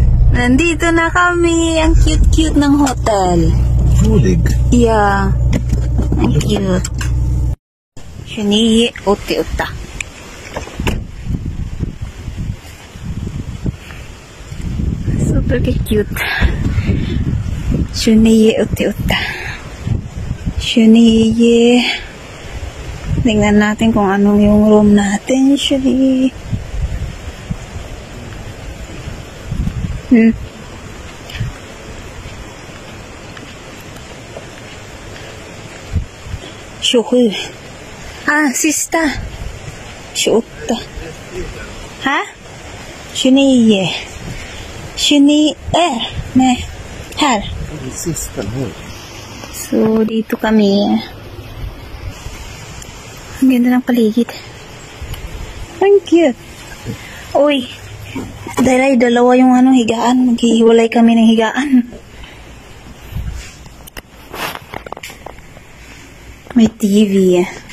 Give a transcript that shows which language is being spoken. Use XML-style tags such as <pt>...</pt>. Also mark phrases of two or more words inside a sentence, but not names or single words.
<tl>Nandito na kami. Ang cute-cute ng hotel.</tl> <sv>Rolig.</sv> <en>Yeah.</en> <tl>Ang cute. 2988.</tl> <en>Super cute.</en> <tl>2988. Tingnan natin kung anong yung room natin. Usually.</tl> <sv>Sista. 28. Ha? 29. 29. Ne. Här. Sista nu.</sv> <tl>So, dito kami. Ang ganda ng paligid. Ang cute. Uy. Dahil dalawa yung higaan. Maghihiwalay kami ng higaan. May TV.</tl>